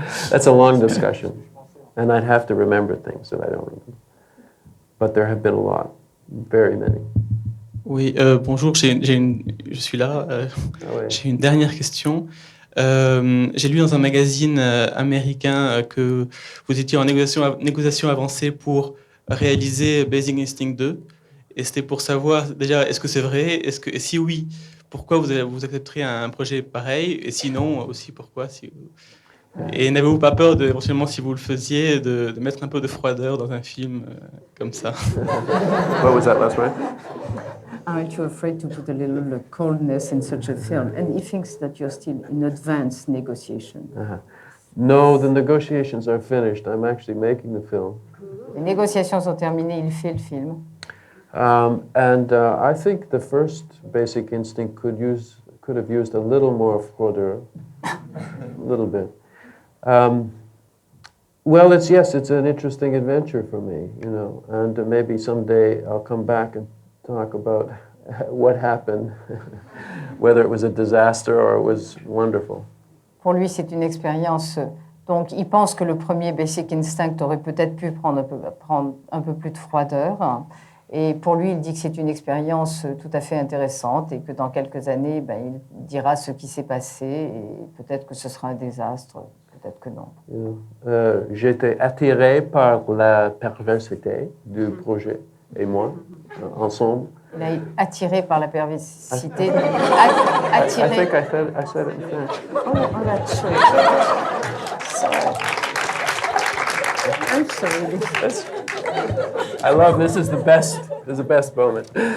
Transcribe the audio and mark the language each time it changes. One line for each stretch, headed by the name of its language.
English: That's a long discussion, and I'd have to remember things that I don't remember. But there have been a lot, very many.
French: Oui, bonjour, je suis là. J'ai une dernière question. J'ai lu dans un magazine américain que vous étiez en négociation avancée pour réaliser Basic Instinct 2. Et c'était pour savoir, déjà, est-ce que c'est vrai? Et si oui, pourquoi vous accepteriez un projet pareil? Et sinon, aussi, pourquoi Et n'avez-vous pas peur, éventuellement, si vous le faisiez, de mettre un peu de froideur dans un film comme ça?
English: What was that last one? Aren't you afraid to put a little coldness in such a film? And he thinks that you're still in advanced negotiation. No, the negotiations are finished. I'm actually making the film.
French: Les négociations sont terminées, il fait le film.
English: I think the first Basic Instinct could have used a little more froideur, a little bit. Well, it's an interesting adventure for me, you know, and maybe someday I'll come back and talk about what happened, whether it was a disaster or it was wonderful.
French: Pour lui, c'est une expérience. Donc, il pense que le premier Basic Instinct aurait peut-être pu prendre un peu plus de froideur. Et pour lui, il dit que c'est une expérience tout à fait intéressante et que dans quelques années, il dira ce qui s'est passé et peut-être que ce sera un désastre, peut-être que non. J'étais attiré par la perversité du projet et moi, ensemble. Il a été attiré par la perversité.
English: Attiré. I think I said it in French. Oh, that's true. Sorry. I'm sorry. I love this. Is the best. This is the best moment.